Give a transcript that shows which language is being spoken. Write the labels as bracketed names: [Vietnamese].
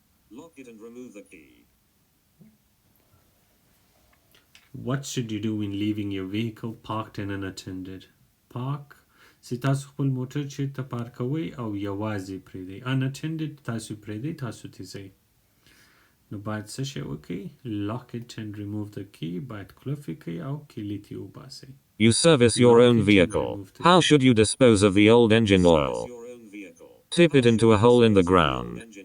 [English] Lock it and remove the key. What should you do when leaving your vehicle parked and unattended? [Pashto] Park چې تاسو خپل موټر چیرته پارکوئ او یوازې پرېږدئ unattended تاسو پرېږدئ تاسو تیزئ نو باید څه شی وکړئ [English] lock it and remove the key [Pashto] باید قلف یې کړئ او کیلي ترې وباسئ [English] You service your own vehicle. How should you dispose of the old engine oil? Tip it into a hole in the ground.